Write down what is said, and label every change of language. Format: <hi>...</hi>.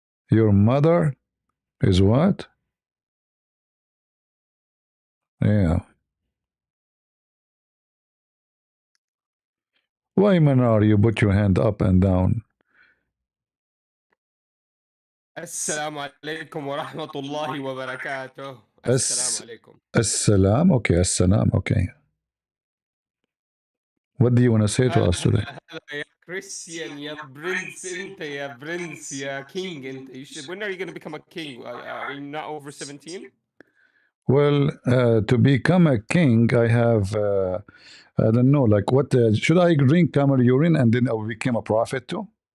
<en>Your mother is what? Yeah. Why, Manar, you put your hand up and down?</en> <ar>السلام عليكم ورحمة الله وبركاته. السلام عليكم.</ar> <en>Assalam. Okay, assalam. Okay. What do you want to say to us today?</en> <ar>هلا يا كريستيان يا برنس انت يا برنس يا كينج انت.</ar> <en>When are you going to become a king? Are you not over 17? Well, to become a king, I have, I don't know, like what, should I drink camel urine and then I will become a prophet too?</en>